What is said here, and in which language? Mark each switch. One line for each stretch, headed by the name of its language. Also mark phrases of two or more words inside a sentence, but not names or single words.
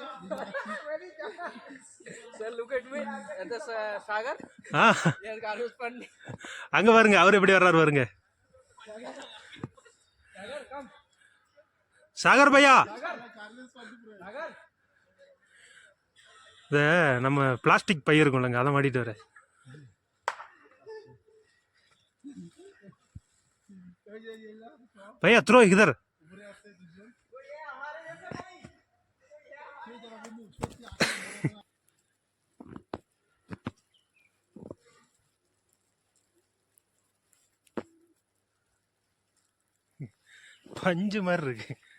Tamil: அங்க பாருங்க அவர் எப்படி வர்றாரு பாருங்க. சாகர் பையா, இத நம்ம பிளாஸ்டிக் பை இருக்கும்லங்க, அதை மாட்டிட்டு வர.
Hindi: भैया थ्रो इधर.
Tamil: பஞ்சு மாதிரி இருக்கு.